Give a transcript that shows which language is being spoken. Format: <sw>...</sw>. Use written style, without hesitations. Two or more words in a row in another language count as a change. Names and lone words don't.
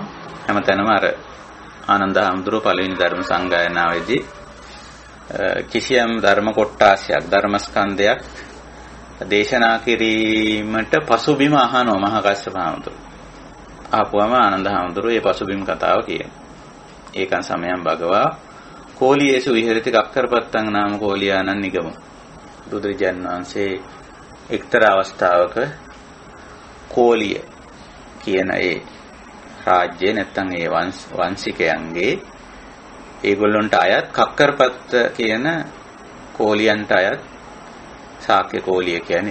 <si>හැමතැනම අර ආනන්ද හාමුදුරුවෝ පළවෙනි ධර්ම සංගායනාවේදී කිසියම් ධර්ම කොටාසයක් ධර්මස්කන්ධයක් දේශනා කිරීමට පසුබිම අහනවා මහා කස්සප හාමුදුරුවෝ. ආපුවම ආනන්ද හාමුදුරුවෝ මේ පසුබිම් කතාව කියනවා.</si> <pi>ඒකන් සමයන් භගවා කෝලියේසු විහෙරති කක්කරපත්තං නාම කෝලියානං නිගමු.</pi> <si>බුදුරජාණන් වහන්සේ එක්තරා අවස්ථාවක කෝලිය කියන ඒ රාජ්‍ය නැත්තම් ඒ වංශිකයන්ගේ ඒගොල්ලන්ට අයත් කක්කරපත්ත කියන කෝලියන්ට අයත් ශාක්‍ය කෝලිය කියන්නේ.</si>